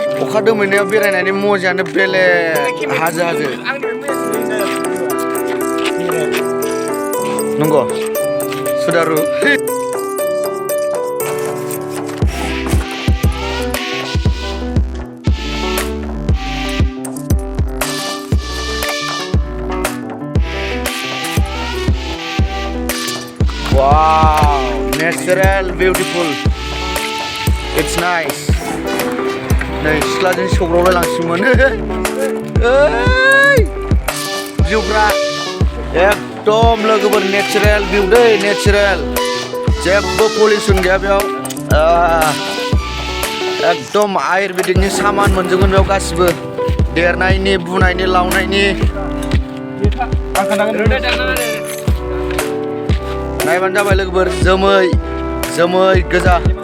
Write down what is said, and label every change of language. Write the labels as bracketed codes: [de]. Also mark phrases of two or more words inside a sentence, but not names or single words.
[brx] अखा दोमैनायाव बेरायनायनि मजायानो बेलेग हाजो नंगौ सुदारु [en] wow natural beautiful it's nice [brx] नै सिख्लाजों सौग्रावलाय लांसिगौमोन भिउफ्रा एकदम लोगोफोर [en] natural view [brx] दै नेचारेल जेबो पलिउसन गैया बेयाव एकदम आयुर्वेदिकनि सामान मोनजोबगोन बेयाव गासिबो देरनायनि बुनायनि लावनायनि नायबानो जाबाय लोगोफोर जोमै गोजा